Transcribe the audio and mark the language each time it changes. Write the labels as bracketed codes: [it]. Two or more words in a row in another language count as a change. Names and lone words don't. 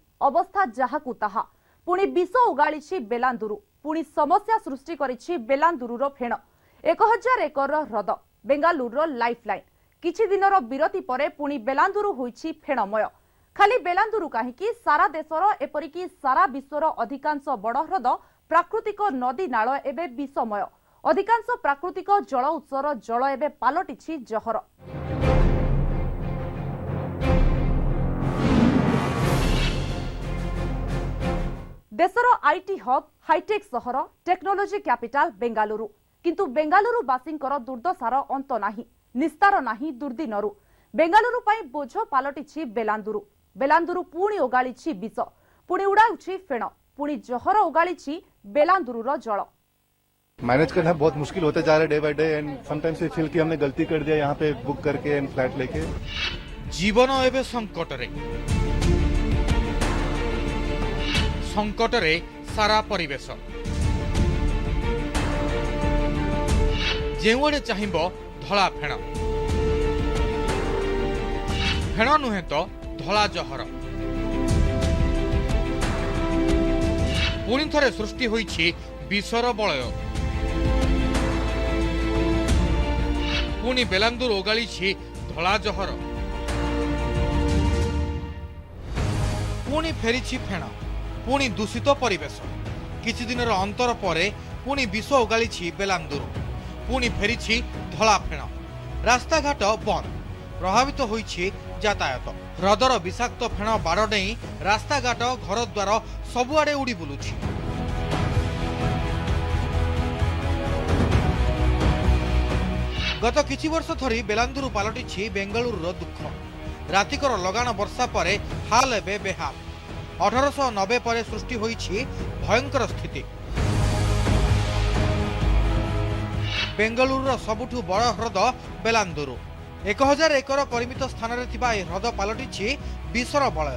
[or] ଅବସ୍ଥା ଯାହାକୁ ତାହା ପୁଣି ବିଷ ଉଗାଡ଼ି ବେଲାନ୍ଦୁରୁ ପୁଣି ସମସ୍ୟା ସୃଷ୍ଟି କରିଛି ବେଲାନ୍ଦୁରୁର ଫେଣ 1000 ଏକର ହ୍ରଦ ବେଙ୍ଗାଲୁରୁର ଲାଇଫଲାଇନ। କିଛି ଦିନର ବିରତି ପରେ ପୁଣି ବେଲାନ୍ଦୁରୁ ହୋଇଛି ଫେଣମୟ। ଖାଲି ବେଲାନ୍ଦୁରୁ କାହିଁକି ସାରା ଦେଶର ଏପରିକି ସାରା ବିଶ୍ୱର ଅଧିକାଂଶ ବଡ଼ ହ୍ରଦ ପ୍ରାକୃତିକ ନଦୀ ନାଳ ଏବେ ବିଷମୟ। ଅଧିକାଂଶ ପ୍ରାକୃତିକ ଜଳ ଉତ୍ସର ଜଳ ଏବେ ପାଲଟିଛି ଜହର। देशर [en] IT hub hi-tech [or] सहर [en] technology capital [or] ବେଙ୍ଗାଲୁରୁ କିନ୍ତୁ ବେଙ୍ଗାଲୁରୁ ବାସିଙ୍କର ଦୁର୍ଦ୍ଦଶାର ଅନ୍ତ ନାହିଁ ନିସ୍ତାର ନାହିଁ ଦୁର୍ଦ୍ଦିନରୁ। ବେଙ୍ଗାଲୁରୁ ପାଇଁ ବୋଝ ପାଲଟିଛି ବେଲାନ୍ଦୁରୁ। ବେଲାନ୍ଦୁରୁ ପୁଣି ଓଗାଳିଛି ବିଷ ପୁଣି ଉଡ଼ାଉଛି ଫେଣ ପୁଣି ଜହର ଓଗାଳିଛି ବେଲାନ୍ଦୁରୁର ଜଳ। [hi] मैनेज करना बहुत मुश्किल होता जा रहा है [en] day by day and sometimes we feel [hi] कि हमने गलती कर दिया यहाँ पे बुक करके [en] and flat [hi] लेके। [or] ଜୀବନ ଏବଂ ସଙ୍କଟ ରେ ସାରା ପରିବେଶ ଯେଉଁଆଡ଼େ ଚାହିଁବ ଧଳା ଫେଣ ଫେଣ ନୁହେଁ ତ ଧଳା ଜହର। ପୁଣି ଥରେ ସୃଷ୍ଟି ହୋଇଛି ବିଷର ବଳୟ। ପୁଣି ବେଲାନ୍ଦୁର ଓଗାଳିଛି ଧଳା ଜହର। ପୁଣି ଫେରିଛି ଫେଣ ପୁଣି ଦୂଷିତ ପରିବେଶ। କିଛି ଦିନର ଅନ୍ତର ପରେ ପୁଣି ବିଷ ଓଗାଳିଛି ବେଲାନ୍ଦୁର ପୁଣି ଫେରିଛି ଧଳା ଫେଣ। ରାସ୍ତାଘାଟ ବନ୍ଦ ପ୍ରଭାବିତ ହୋଇଛି ଯାତାୟାତ। ହ୍ରଦର ବିଷାକ୍ତ ଫେଣ ବାଡ଼ ଡେଇଁ ରାସ୍ତାଘାଟ ଘରଦ୍ୱାର ସବୁଆଡ଼େ ଉଡ଼ି ବୁଲୁଛି। ଗତ କିଛି ବର୍ଷ ଧରି ବେଲାନ୍ଦୁରୁ ପାଲଟିଛି ବେଙ୍ଗାଲୁରୁର ଦୁଃଖ। ରାତିକର ଲଗାଣ ବର୍ଷା ପରେ ହାଲ ଏବେ ବେହାଲ। 1890 ପରେ ସୃଷ୍ଟି ହୋଇଛି ଭୟଙ୍କର ସ୍ଥିତି। ବେଙ୍ଗାଲୁରୁର ସବୁଠୁ ବଡ଼ ହ୍ରଦ ବେଲାନ୍ଦୁରୁ 1000 ଏକର ପରିମିତ ସ୍ଥାନ ରେ ଥିବା ଏ ହ୍ରଦ ପାଲଟିଛି ବିଷର ବଳୟ।